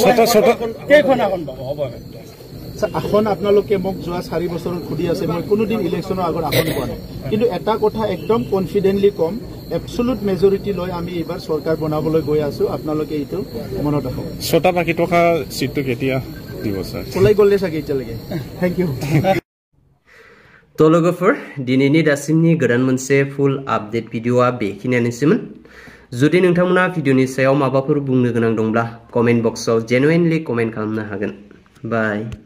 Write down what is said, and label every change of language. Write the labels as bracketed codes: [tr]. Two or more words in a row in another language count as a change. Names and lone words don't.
[as] আসন আপোনালোকে মোক যোৱা 4 বছৰত সুধি আছে, মই কোনোদিন ইলেকশ্যনৰ আগত আসন পোৱা নাই। কিন্তু এটা কথা একদম কনফিডেণ্টলি কম, এবসলুট মেজৰিটি লৈ আমি এইবাৰ চৰকাৰ বনাবলৈ গৈ আছো। আপোনালোকে এইটো মনত ৰাখক। 6টা বাকী থকা সিটটো কেতিয়া দিব স্যার? ওলাই গ'লে চাগে এতিয়ালৈকে। [en] thank you. [brx] तो लोगोफोर दिनैनि दासिमनि गोदान मोनसे [en] full update [brx] भिडिअआ बेखिनियानोसैमोन। जुदि नोंथांमोना भिडिअनि सायाव माबाफोर बुंनो गोनां दंब्ला कमेन्ट बक्सआव जेनुइनलि कमेन्ट खालामनो हागोन। बाय।